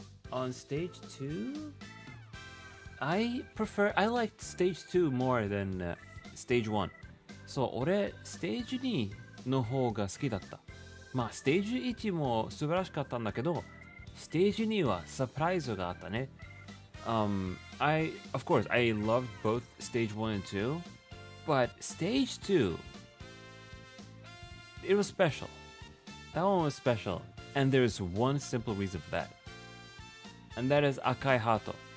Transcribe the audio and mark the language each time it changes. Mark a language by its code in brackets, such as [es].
[en] On stage 2, I liked stage 2 more than stage 1. [ja] そう、俺、ステージ2の方が好きだった。まあ、ステージ1も素晴らしかったんだけど、ステージ2はサプライズがあったね。 [en] Of course, I loved both stage 1 and 2, but stage 2, it was special. That one was special, and there's one simple reason for that. And that is Akai Hato.